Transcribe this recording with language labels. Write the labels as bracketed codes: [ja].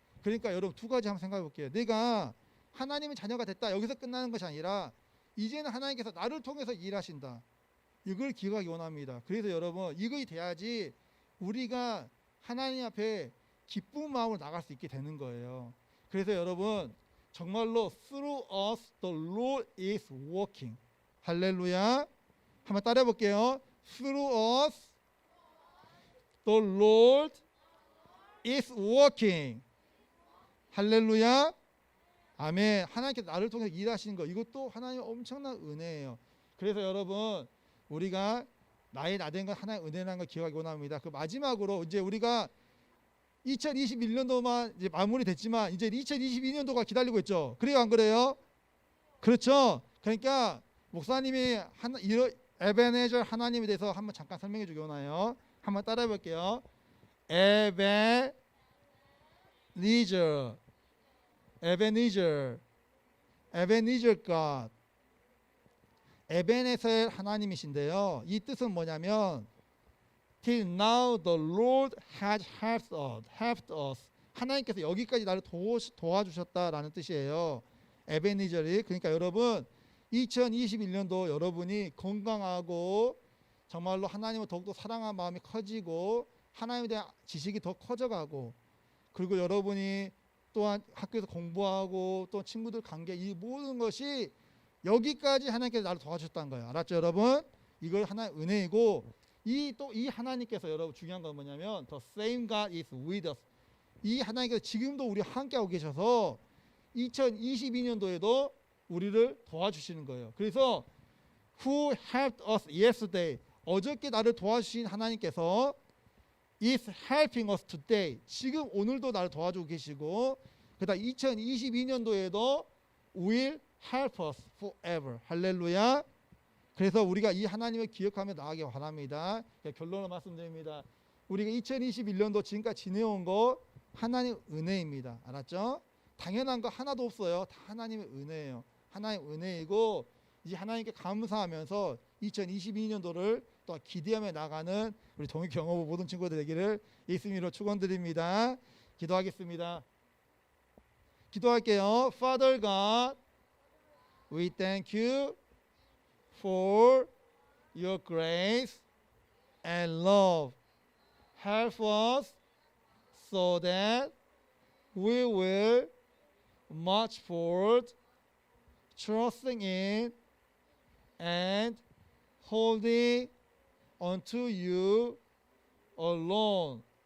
[ko] 그러니까 여러분 두 가지 한번 생각해 볼게요. 내가 하나님의 자녀가 됐다. 여기서 끝나는 것이 아니라 이제는 하나님께서 나를 통해서 일하신다. 이걸 기억하기 원합니다. 그래서 여러분 이것이 돼야지 우리가 하나님 앞에 기쁜 마음으로 나갈 수 있게 되는 거예요. 그래서 여러분 정말로 [en] through us the Lord is working. [ko] 할렐루야. 한번 따라해 볼게요. [en] Through us the Lord is working. [ko] 할렐루야. 아멘. 하나님께서 나를 통해서 일하시는 거 이것도 하나님의 엄청난 은혜예요. 그래서 여러분 우리가 나의 나된 건 하나의 은혜라는 걸 기억하기 원합니다. 그 마지막으로 이제 우리가 2021년도만 이제 마무리됐지만 이제 2022년도가 기다리고 있죠. 그래요, 안 그래요? 그렇죠. 그러니까 목사님이 에베네저 하나님에 대해서 한번 잠깐 설명해 주기 원해요. 한번 따라해 볼게요. 에베니저, 에베니저 God. 에베네셀 하나님이신데요. 이 뜻은 뭐냐면 [en] Till now the Lord has helped us. [ko] 하나님께서 여기까지 나를 도와주셨다라는 뜻이에요. 에베니저리. 그러니까 여러분 2021년도 여러분이 건강하고 정말로 하나님을 더욱더 사랑하는 마음이 커지고 하나님에 대한 지식이 더 커져가고 그리고 여러분이 또한 학교에서 공부하고 또 친구들 관계 이 모든 것이 여기까지 하나님께서 나를 도와주셨다는 거예요. 알았죠, 여러분? 이걸 하나의 은혜이고 이 하나님께서 여러분 중요한 건 뭐냐면 [en] The same God is with us. [ko] 이 하나님께서 지금도 우리 함께하고 계셔서 2022년도에도 우리를 도와주시는 거예요. 그래서 [en] Who helped us yesterday? [ko] 어저께 나를 도와주신 하나님께서 [en] is helping us today. [ko] 지금 오늘도 나를 도와주고 계시고 그다음 2022년도에도 [en] will help us forever. [ko] 할렐루야. 그래서 우리가 이 하나님을 기억하며 나아가기 바랍니다. 결론을 말씀드립니다. 우리가 2021년도 지금까지 지내온 거 하나님 은혜입니다. 알았죠? 당연한 거 하나도 없어요. 다 하나님의 은혜예요. 하나님의 은혜이고 이제 하나님께 감사하면서 2022년도를 또 기대하며 나가는 우리 동익경호부 모든 친구들 되기를 예수님으로 축원드립니다. 기도하겠습니다. 기도할게요. [en] Father God, we thank you for your grace and love. Help us so that we will march forward, trusting in and holding unto you alone.